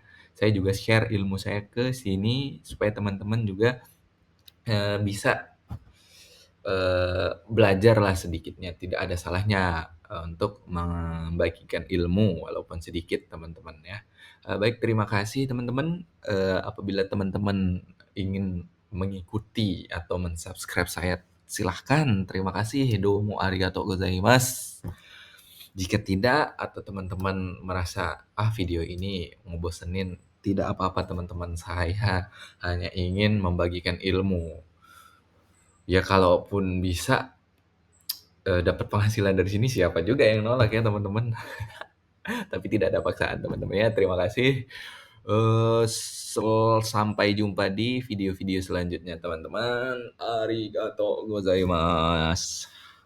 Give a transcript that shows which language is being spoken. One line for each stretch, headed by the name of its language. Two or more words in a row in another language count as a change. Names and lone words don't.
Indonesian: Saya juga share ilmu saya ke sini supaya teman-teman juga bisa belajarlah sedikitnya, tidak ada salahnya, untuk membagikan ilmu walaupun sedikit teman-teman ya. Baik terima kasih teman-teman, apabila teman-teman ingin mengikuti atau men-subscribe saya silahkan, terima kasih,
Japanese: どうもありがとうございます.
Indonesian: Jika tidak atau teman-teman merasa, video ini ngebosenin, tidak apa-apa teman-teman, saya hanya ingin membagikan ilmu. Ya kalaupun bisa, dapat penghasilan dari sini siapa juga yang nolak ya teman-teman. Tapi tidak ada paksaan teman-teman ya. Terima kasih. Sampai jumpa di video-video selanjutnya teman-teman.
Japanese: ありがとうございます.